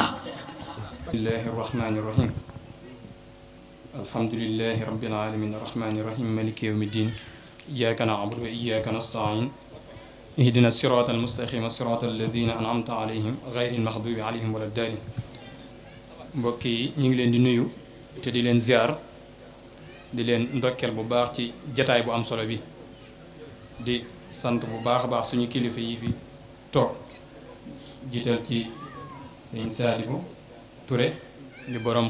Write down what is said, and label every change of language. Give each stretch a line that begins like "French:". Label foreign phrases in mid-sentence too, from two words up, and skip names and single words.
Arabic: بسم الله الرحمن الرحيم الحمد لله رب العالمين الرحمن الرحيم مالك يوم الدين إياك نعبد وإياك نستعين اهدنا الصراط المستقيم صراط الذين أنعمت عليهم غير المغضوب عليهم ولا الضالين.
Wolof: mbokk yi ñu ngi leen di nuyu te di leen ziar di leen ndokkeel bu baax ci jataay bu am solo bi di sant bu baax a baax suñu kilifa yi fi toog jiital ci Sëñ Saalibu Touré di borom